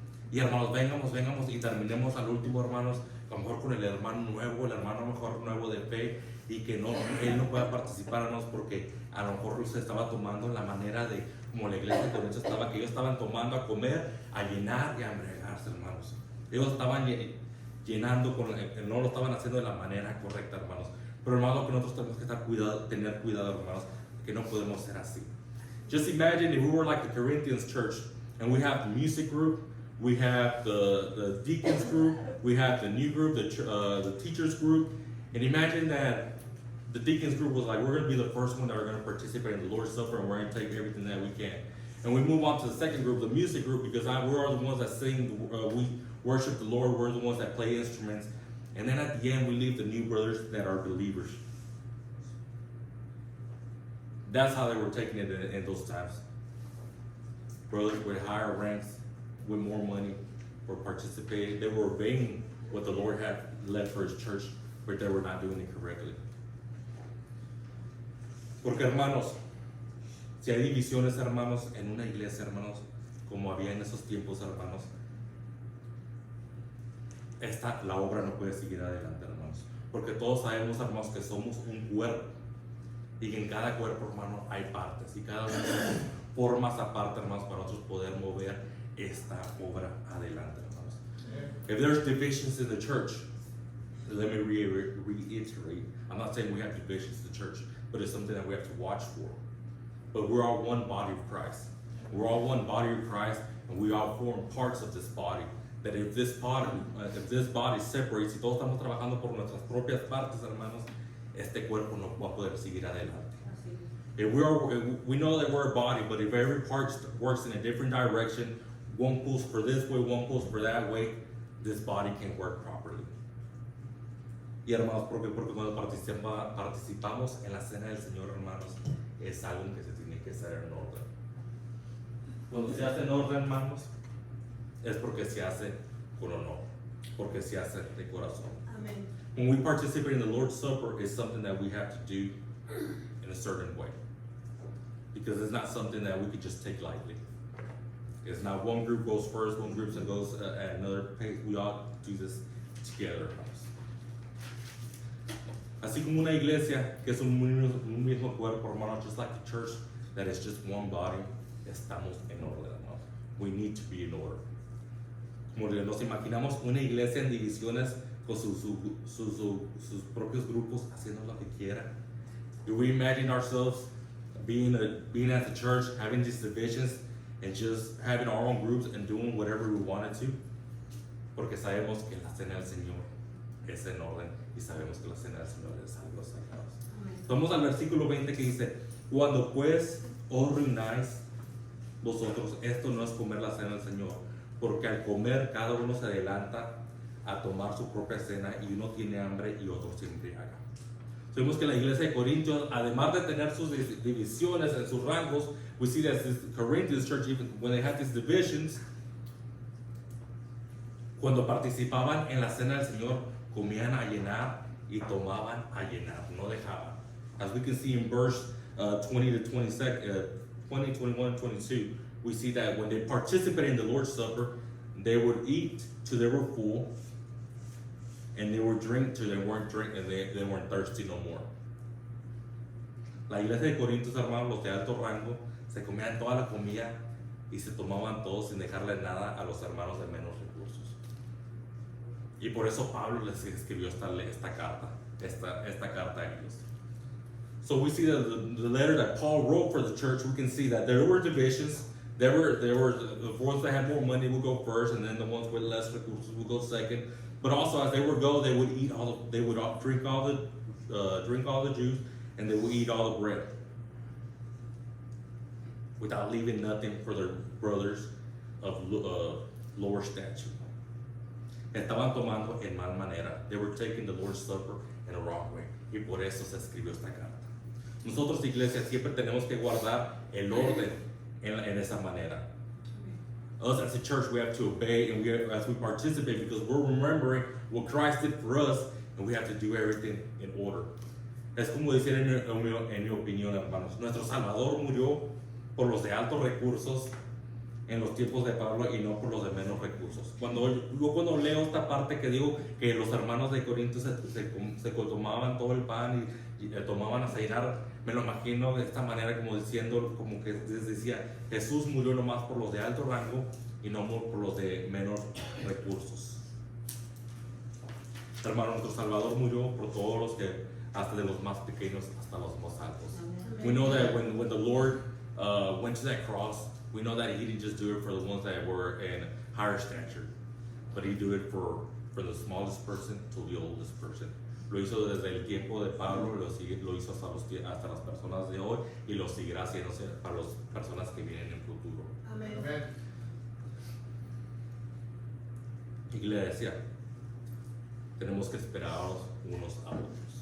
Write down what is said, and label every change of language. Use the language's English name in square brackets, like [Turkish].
[Spanish] Y hermanos, vengamos y terminemos al último, hermanos, a lo mejor con el hermano nuevo, el hermano mejor nuevo de fe, y que él no pueda participar, hermanos, porque a lo mejor se estaba tomando la manera de, como la iglesia de Corintios estaba, que ellos estaban tomando a comer, a llenar y a embriagarse, hermanos. Ellos estaban llenando, no lo estaban haciendo de la manera correcta, hermanos. Pero hermanos, que nosotros tenemos que tener cuidado, hermanos, que no podemos ser así. [English] Just imagine if we were like the Corinthians church, and we have the music group, we have the deacons group, we have the new group, the teachers group, and imagine that the deacons group was like, we're going to be the first one that are going to participate in the Lord's Supper, and we're going to take everything that we can. And we move on to the second group, the music group, because we're the ones that sing, we worship the Lord, we're the ones that play instruments. And then at the end, we leave the new brothers that are believers. That's how they were taking it in those times. Brothers with higher ranks, with more money, were participating, they were obeying what the Lord had led for His church, but they were not doing it correctly. [Spanish] Porque hermanos, si hay divisiones, hermanos, en una iglesia, hermanos, como había en esos tiempos, hermanos, la obra no puede seguir adelante, hermanos. Porque todos sabemos, hermanos, que somos un cuerpo y que en cada cuerpo, hermano, hay partes y cada una formas aparte, hermanos, para nosotros poder mover esta obra adelante, hermanos. [English] If there's divisions in the church, let me reiterate, I'm not saying we have divisions in the church, but it's something that we have to watch for. But we're all one body of Christ. We're all one body of Christ, and we all form parts of this body. That if this body separates, [Spanish] y todos estamos trabajando por nuestras propias partes, hermanos, este cuerpo no va a poder seguir adelante. [English] If we know that we're a body, but if every part works in a different direction, one pulls for this way, one pulls for that way, this body can't work properly. [Spanish] Y hermanos, porque cuando participamos en la cena del Señor, hermanos, es algo que se tiene que hacer en orden. Cuando se hace en orden, hermanos, es porque se hace con honor, porque se hace de corazón. Amen. [English] When we participate in the Lord's Supper, it's something that we have to do in a certain way, because it's not something that we could just take lightly. It's not one group goes first, one group goes at another pace. We all do this together. [Spanish] Así como una iglesia que es un mismo cuerpo, hermano, [English] just like the church that is just one body, [Spanish] estamos en orden, hermano. [English] We need to be in order. [Spanish] Como nos imaginamos una iglesia en divisiones con sus propios grupos haciendo lo que quiera. [English] Do we imagine ourselves being at the church, having these divisions, and just having our own groups and doing whatever we wanted to? [Spanish] Porque sabemos que la cena del Señor es en orden y sabemos que la cena del Señor es algo sagrado. Vamos al versículo 20 que dice: cuando pues os reunáis vosotros, esto no es comer la cena del Señor, porque al comer cada uno se adelanta a tomar su propia cena y uno tiene hambre y otro se embriaga. Sabemos que la iglesia de Corintios, además de tener sus divisiones en sus rangos, [English] we see that this Corinthians church, even when they had these divisions, [Spanish] cuando participaban en la cena del Señor, comían a llenar y tomaban a llenar, no dejaban. [English] As we can see in verse 20 to 20, 21, and 22, we see that when they participated in the Lord's Supper, they would eat till they were full, and they would drink till they weren't thirsty no more. [Spanish] La iglesia de Corintios, hermanos, los de alto rango, se comían toda la comida y se tomaban todos sin dejarle nada a los hermanos de menos recursos. Y por eso Pablo les escribió esta carta a ellos. [English] So we see that the letter that Paul wrote for the church, we can see that there were divisions. There were the ones that had more money would go first, and then the ones with less recursos would go second. But also, as they would go, they would drink all the juice, and they would eat all the bread, without leaving nothing for their brothers of lower stature. [Spanish] Estaban tomando en mal manera. [English] They were taking the Lord's Supper in a wrong way. [Spanish] Y por eso se escribió esta carta. Nosotros, iglesia, siempre tenemos que guardar el orden en esa manera. [English] Us as a church, we have to obey and as we participate, because we're remembering what Christ did for us, and we have to do everything in order. [Spanish] Es como decir en mi opinión, hermanos, nuestro Salvador murió por los de altos recursos en los tiempos de Pablo y no por los de menos recursos. Cuando leo esta parte que digo que los hermanos de Corinto se tomaban todo el pan y tomaban a cenar, me lo imagino de esta manera, como diciendo, como que les decía, Jesús murió nomás por los de alto rango y no por los de menos recursos. Hermano, nuestro Salvador murió por todos los que, hasta de los más pequeños hasta los más altos. [English] We know that when the Lord went to that cross, we know that He didn't just do it for the ones that were in higher stature, but He did it for the smallest person to the oldest person. [Spanish] Lo hizo desde el tiempo de Pablo, lo hizo hasta las personas de hoy y lo seguirá haciendo para las personas que vienen en el futuro. Amén. Iglesia, tenemos que esperarnos unos a otros.